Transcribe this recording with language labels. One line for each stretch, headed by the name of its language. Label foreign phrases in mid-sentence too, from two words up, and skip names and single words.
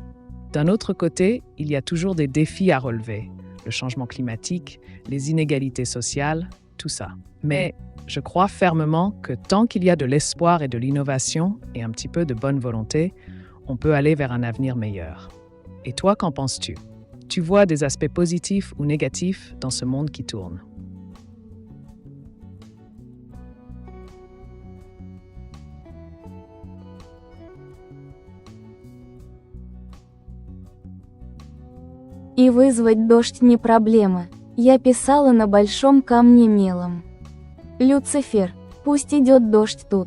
French: D'un autre côté, il y a toujours des défis à relever, le changement climatique, les inégalités sociales, tout ça. Mais je crois fermement que tant qu'il y a de l'espoir et de l'innovation et un petit peu de bonne volonté, on peut aller vers un avenir meilleur. Et toi, qu'en penses-tu? Tu vois des aspects positifs ou négatifs dans ce monde qui tourne?
Russian: И вызвать дождь не проблема. Я писала на большом камне мелом. Люцифер, пусть идет дождь тут.